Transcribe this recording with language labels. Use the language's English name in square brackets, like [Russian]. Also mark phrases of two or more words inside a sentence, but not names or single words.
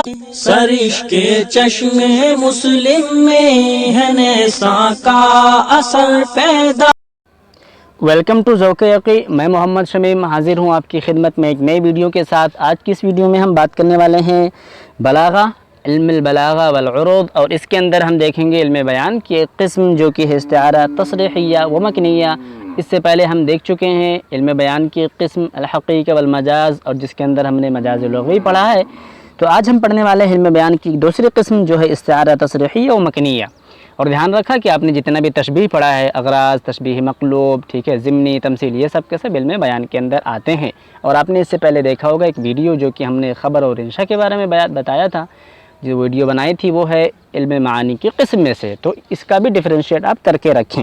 [Urdu] سرش کے چشم مسلم میں ہے نیساں کا اثر پیدا۔ [English] welcome to [Urdu] ذوق یقی، میں محمد شمیم حاضر ہوں آپ کی خدمت میں ایک نئی ویڈیو کے ساتھ۔ آج کی اس ویڈیو میں ہم بات کرنے والے ہیں بلاغہ، علم البلاغہ والعروض، اور اس کے اندر ہم دیکھیں گے علم بیان کی ایک قسم جو کہ ہے استعارہ تصریحیہ و مکنیہ۔ اس سے پہلے ہم دیکھ چکے ہیں علم بیان کی ایک قسم الحقیقہ والمجاز، اور جس کے اندر ہم نے مجاز لغوی پڑھا ہے۔ تو آج ہم پڑھنے والے علم بیان کی دوسری قسم جو ہے استعارہ تصریحیہ و مکنیہ۔ اور دھیان رکھا کہ آپ نے جتنا بھی تشبیہ پڑھا ہے، اغراض، تشبیہ مقلوب، ٹھیک ہے، ضمنی، تمثیل، یہ سب کے سب علم بیان کے اندر آتے ہیں۔ اور آپ نے اس سے پہلے دیکھا ہوگا ایک ویڈیو جو کہ ہم نے خبر اور انشاء کے بارے میں بتایا تھا، جو ویڈیو بنائی تھی وہ ہے علم معانی کی قسم میں سے، تو اس کا بھی ڈفرینشیٹ آپ کر کے رکھیں۔